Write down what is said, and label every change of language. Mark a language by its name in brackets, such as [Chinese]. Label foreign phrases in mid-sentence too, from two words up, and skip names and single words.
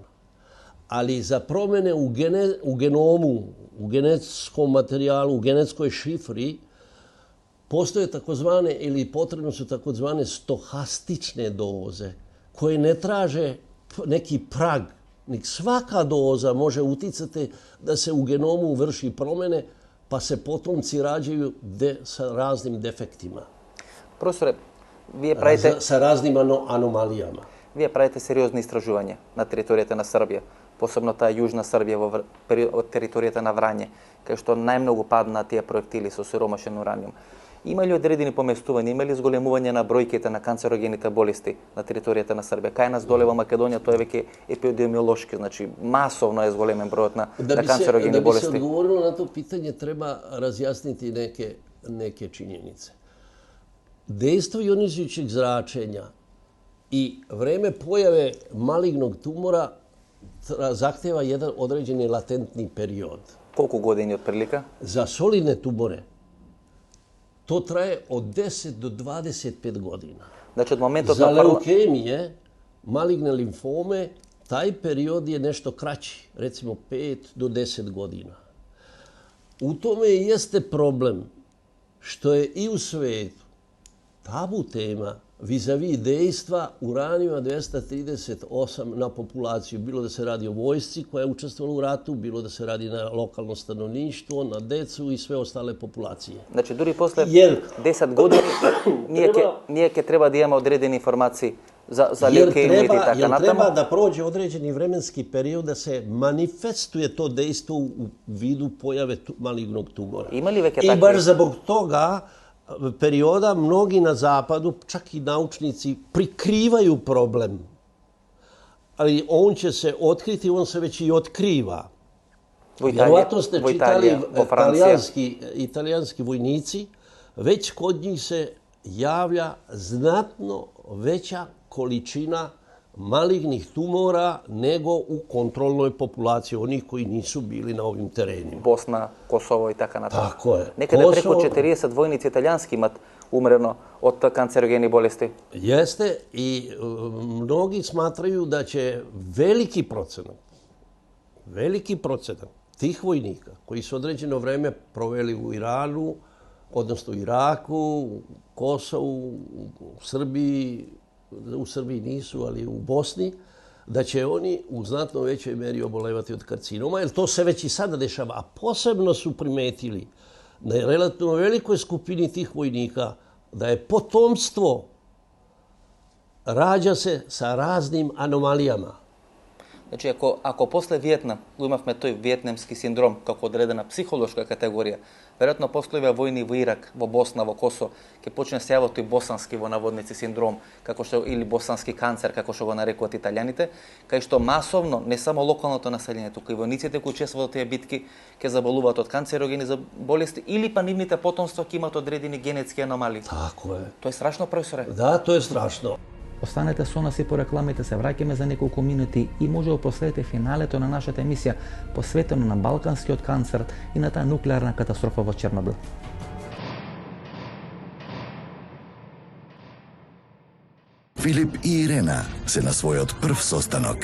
[Serbian] Ali za promene u genomu, u genetskom materijalu, u genetskoj šifri, postoje takozvane ili potrebno su takozvane stohastične doze koje ne traže neki prag. Svaka doza može uticati da se u genomu vrši promene pa se potomci rađaju sa raznim defektima. Profesore, [Macedonian] вие правите [Serbian] sa raznim anomalijama. [Macedonian] Вие правите сериозни истражувања на територијата на Србија, посебно таа јужна Србија од територијата на Врање, кај што најмногу паднаа тие проектили со сиромашен ураниум. Има ли одредени поместувања, има ли зголемување на бројките на канцерогените болести на територијата на Србија? Кај нас доле во Македонија тоа е веќе епидемиолошки, значи масовно е зголемен бројот на канцерогени болести. [Serbian] Da bi se odgovorilo na to pitanje treba razjasniti neke činjenice. Dejstvo ionizujućeg zračenja i vreme pojave malignog tumora zahteva jedan određeni latentni period. [Macedonian] Колку години отприлика? [Serbian] Za solidne tumore to traje od 10 do 25 godina. [Macedonian] Znači od моментот [Serbian] Za [Macedonian] на [Serbian] leukemije, maligne limfome, taj period je nešto kraći, recimo 5 do 10 godina. U tome jeste problem što je i u svetu tabu tema vis-a-vis dejstva uranijuma 238 na populaciju. Bilo da se radi o vojsci koja je učestvovala u ratu, bilo da se radi na lokalno stanovništvo, na decu i sve ostale populacije. Znači, [Macedonian] дури после 10 години ние ќе треба да имаме одредени информации за леукемиите и така натаму. [Serbian] Treba da prođe određeni vremenski period da se manifestuje to dejstvo u vidu pojave malignog tumora. [Macedonian] Има ли веќе [Serbian] I [Macedonian] такви? [Serbian] baš zbog toga perioda mnogi na zapadu, čak i naučnici, prikrivaju problem. Ali on će se otkriti, on se već i otkriva. Vjerovatno ste čitali italijanski vojnici, već kod njih se javlja znatno veća količina malignih tumora nego u kontrolnoj populaciji, onih koji nisu bili na ovim terenima. [Macedonian] Босна, Косово и така натаму. [Serbian] Tako je. [Macedonian] Некаде преку 40 војници италијански имат умрено од канцерогени болести. [Serbian] Jeste i mnogi smatraju da će veliki procenat tih vojnika koji su određeno vreme proveli u Iranu, odnosno Iraku, u Kosovu, u Srbiji nisu, ali u Bosni, da će oni u znatno većoj meri obolevati od karcinoma, jer to se već i sada dešava. A posebno su primetili na relativno velikoj skupini tih vojnika da je potomstvo rađa se sa raznim anomalijama. [Macedonian] Значи, ако после Виетнам го имавме тој виетнамски синдром како одредена психолошка категорија, веројатно после војни во Ирак, во Босна, во Косово, ќе почне се јавува тој босански во наводници синдром, како што или босански канцер, како што го нарекуваат италијаните, кај што масовно, не само локалното население, туку и војниците кои учествуваат во тие битки, ќе заболуваат од канцерогени болести или па нивните потомства ќе имаат одредени генетски аномалии. [Serbian] Tako je. [Macedonian] Тоа е страшно, професоре. [Serbian] Da, to je strašno. [Macedonian] Останете со нас и по рекламите, се враќаме за неколку минути и може да проследите финалето на нашата емисија посветено на балканскиот канцер и на таа нуклеарна катастрофа во Чернобил. Филип и Ирена се на својот прв состанок.